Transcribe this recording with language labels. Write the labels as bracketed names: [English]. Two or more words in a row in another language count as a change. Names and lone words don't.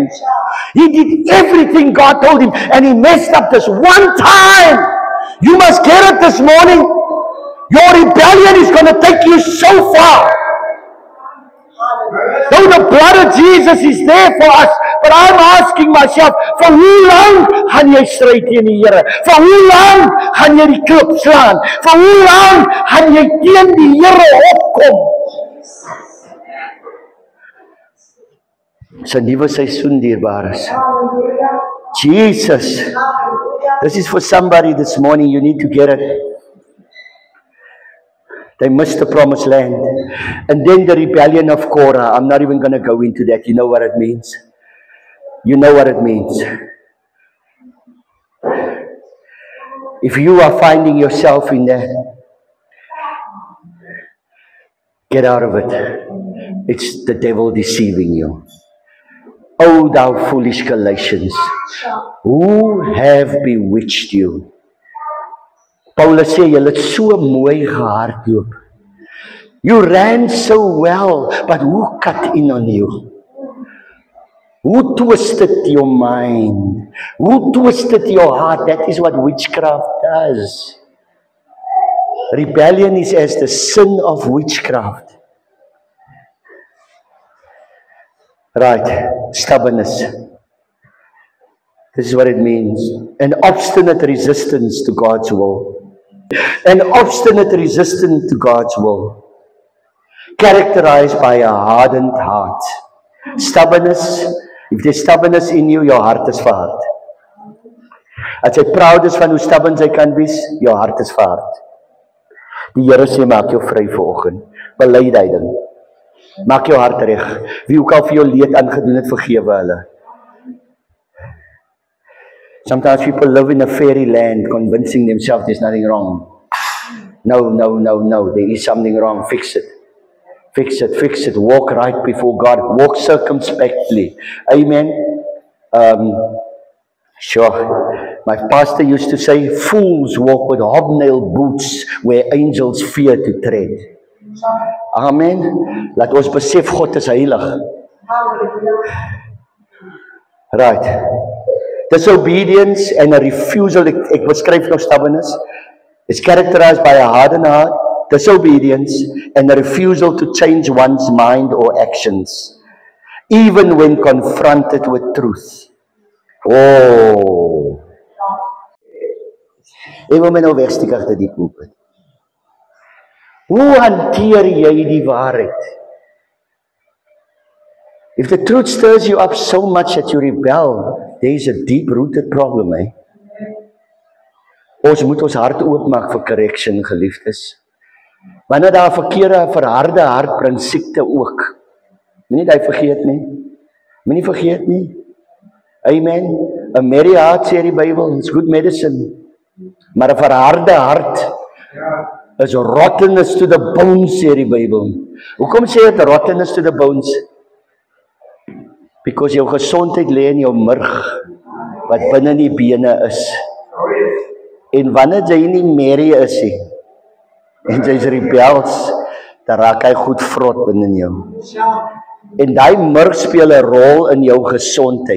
[English] He did everything God told him, and he messed up this one time. You must get it this morning. Your rebellion is going to take you so far. Though the blood of Jesus is there for us, but I'm asking myself, for [Afrikaans] hoe lang gaan jy stry teen die Here? For hoe lang gaan jy die klip slaan? For hoe lang gaan jy teen die Here opkom? Dis 'n nuwe seisoen, dierbares. Jesus. [English] This is for somebody this morning. You need to get it. They missed the promised land. And then the rebellion of Korah. I'm not even going to go into that. You know what it means. You know what it means. If you are finding yourself in that, get out of it. It's the devil deceiving you. O thou foolish Galatians, who have bewitched you? [Afrikaans] Paulus sê, julle het so mooi gehardloop. [English] You ran so well, but who cut in on you? Who twisted your mind? Who twisted your heart? That is what witchcraft does. Rebellion is as the sin of witchcraft. Right, stubbornness. This is what it means. An obstinate resistance to God's will. An obstinate resistance to God's will. Characterized by a hardened heart. Stubbornness. If there's stubbornness in you, your heart is verhard. [Afrikaans] As jy proud is van hoe stubborn jy kan wees, jou hart is verhard. Die Here sê, maak jou vry vanoggend. Bely die ding. Maak jou hart reg. Wie ook al vir jou leed aangedoen het, vergewe hulle. [English] Sometimes people live in a fairy land, convincing themselves there's nothing wrong. No. There is something wrong. Fix it. Fix it. Walk right before God. Walk circumspectly. Amen. Sure. My pastor used to say, fools walk with hobnail boots where angels fear to tread. Amen. [Afrikaans] Laat ons besef God is heilig. [English] Right. Disobedience and a refusal, [Afrikaans] ek beskryf nou [English] stubbornness, is characterized by a hardened heart, disobedience, and a refusal to change one's mind or actions, even when confronted with truth. Oh. [Afrikaans] Ek wil my nou wegsteek agter die pulpit. Hoe hanteer jy die waarheid? [English] If the truth stirs you up so much that you rebel, there is a deep-rooted problem, eh? [Afrikaans] Ons moet ons hart oopmaak vir correction, geliefdes. Wanneer daar verharde hart bring siekte ook. Moenie dit vergeet nie. Moenie vergeet nie. [English] Amen. A merry heart, [Afrikaans] sê die Bybel, [English] is good medicine. [Afrikaans] Maar 'n verharde hart is [English] rottenness to the bones, [Afrikaans] sê die Bybel. Hoekom sê dit [English] rottenness to the bones? [Afrikaans] Because jou gesondheid lê in jou murg, wat binne die bene is. En wanneer jy nie merry is nie, en jy is rebels, dan raak hy goed vrot binne jou. En daai murg speel 'n rol in jou gesondheid.